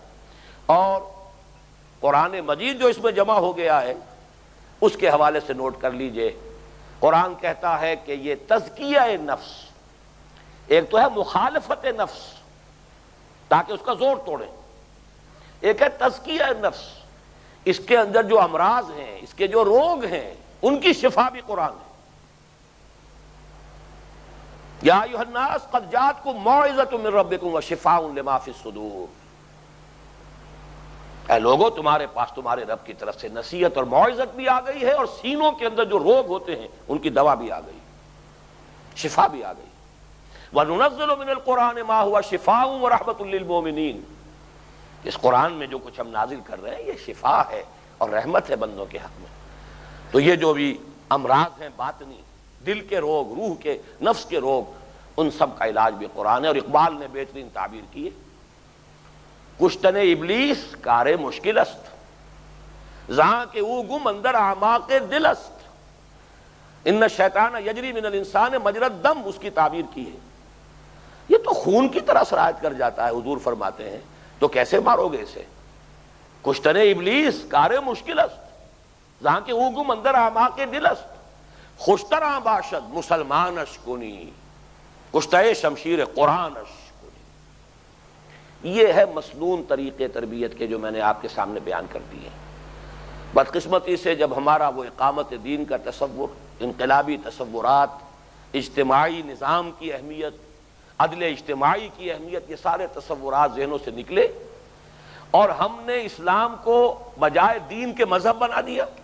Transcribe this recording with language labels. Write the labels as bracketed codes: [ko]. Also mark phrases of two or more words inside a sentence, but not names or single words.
[ur] اور قرآن مجید جو اس میں جمع ہو گیا ہے اس کے حوالے سے نوٹ کر لیجئے، قرآن کہتا ہے کہ یہ تزکیہ نفس، ایک تو ہے مخالفت نفس تاکہ اس کا زور توڑیں، ایک ہے تزکیہ نفس، اس کے اندر جو امراض ہیں، اس کے جو روگ ہیں ان کی شفا بھی قرآن ہے۔ [ar] یا ایھا الناس قد جاءتکم موعظۃ من ربکم وشفاء لما فی الصدور، [ur] اے لوگو تمہارے پاس تمہارے رب کی طرف سے نصیحت اور موعظت بھی آ گئی ہے، اور سینوں کے اندر جو روگ ہوتے ہیں ان کی دوا بھی آ گئی، شفا بھی آ گئی۔ [ar] وَنُنَزِّلُ مِنَ الْقُرْآنِ مَا هُوَ شِفَاءٌ وَرَحْمَةٌ لِّلْمُؤْمِنِينَ، [ur] اس قرآن میں جو کچھ ہم نازل کر رہے ہیں یہ شفا ہے اور رحمت ہے بندوں کے حق میں۔ تو یہ جو بھی امراض ہیں باطنی، دل کے روگ، روح کے، نفس کے روگ، ان سب کا علاج بھی قرآن ہے۔ اور اقبال نے بہترین تعبیر کی ہے، [fa] کشتن ابلیس کار مشکل است، زہاں کے او گم اندر اعماق دل است، [ar] ان الشیطان یجری من الانسان مجری الدم، [ur] اس کی تعبیر کی ہے۔ یہ تو خون کی طرح سرایت کر جاتا ہے، حضور فرماتے ہیں، تو کیسے مارو گے اسے؟ [fa] کشتن ابلیس کار مشکل است، جہاں کے او گم اندر اعماق دل است، خوشترا باشد مسلمانش کنی، کشتہ شمشیر قرآنش کنی۔ [ur] یہ ہے مسنون طریقے تربیت کے جو میں نے آپ کے سامنے بیان کر دیے۔ بدقسمتی سے جب ہمارا وہ اقامت دین کا تصور، انقلابی تصورات، اجتماعی نظام کی اہمیت، عدل اجتماعی کی اہمیت، یہ سارے تصورات ذہنوں سے نکلے اور ہم نے اسلام کو بجائے دین کے مذہب بنا دیا۔